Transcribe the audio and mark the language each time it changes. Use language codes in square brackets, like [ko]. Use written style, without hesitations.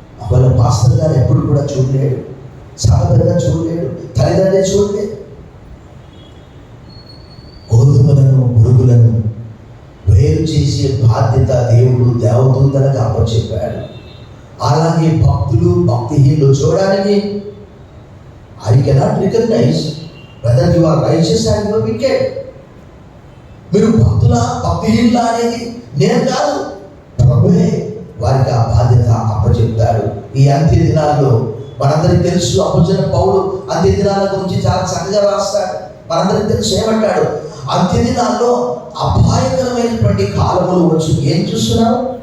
[te] వాళ్ళ పాస్టర్ గారు ఎప్పుడు కూడా చూడలేడు, సభ పెద్ద చూడలేడు, తల్లిదండ్రులే చూడలేడు. గోధుమలను పురుగులను వేరు చేసే బాధ్యత దేవుడు దేవదూతలకు అప్పచెప్పాడు. అలాగే భక్తులు భక్తిహీనులు చూడడానికి [en] I cannot recognize whether you are righteous and you are wicked. [te] మీరు భక్తిహీనులా అనేది నేను కాదు, ప్రభువే వారికి ఆ బాధ్యత అప్పచెప్తాడు. ఈ అంత్య దినాల్లో మనందరికీ తెలుసు, అపోస్తలుడైన పౌలు అంత్య దినాల గురించి చాలా చక్కగా రాస్తాడు. మనందరికీ తెలుసు ఏమంటాడు? అంత్య దినాల్లో అపాయకరమైనటువంటి కాలములు వచ్చి ఏం చూస్తున్నాం?